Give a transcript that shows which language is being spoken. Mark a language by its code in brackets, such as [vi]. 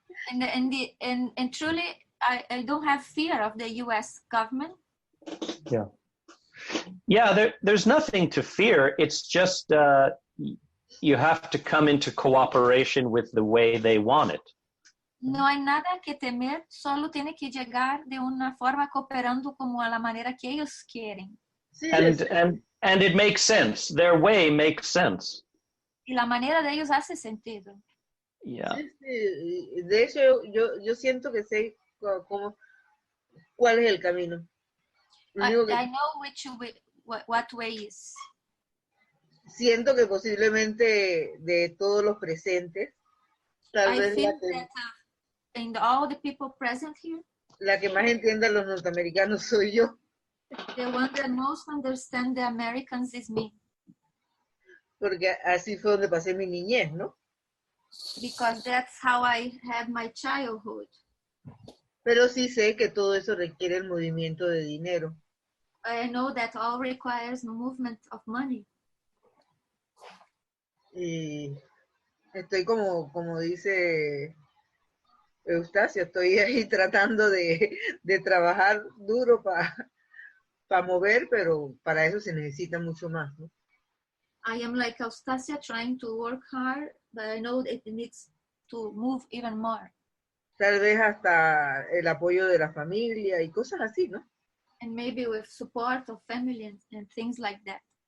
[en] And truly, I don't have fear of the U.S. government. Yeah. Yeah, there's nothing to fear. It's just you have to come into cooperation with the way they want it. [es] No hay nada que temer, solo tiene que llegar de una forma cooperando como a la manera que ellos quieren. Sí, [en] and it makes sense. Their way makes sense. [es] Y la manera de ellos hace sentido. [en] Yeah. [es] Sí. De hecho, yo siento que sé cuál es el camino. [en] I know what way is. [es] Siento que posiblemente de todos los presentes, tal [en] I [es] vez [en] think that in all the people present here, [es] la que más entiende a los norteamericanos soy yo. [en] the one that most understand the Americans is me. [es] Porque así fue donde pasé mi niñez, ¿no? [en] Because that's how I had my childhood. [es] Pero sí sé que todo eso requiere el movimiento de dinero. [en] I know that all requires movement of money. [es] Y estoy como dice Eustacio, estoy ahí tratando de trabajar duro para mover, pero para eso se necesita mucho más, ¿no? [en] I am like Eustacia trying to work hard, but I know it needs to move even more. [es] Tal vez hasta el apoyo de la familia y cosas así, ¿no? [en] And maybe with support of family and things like that.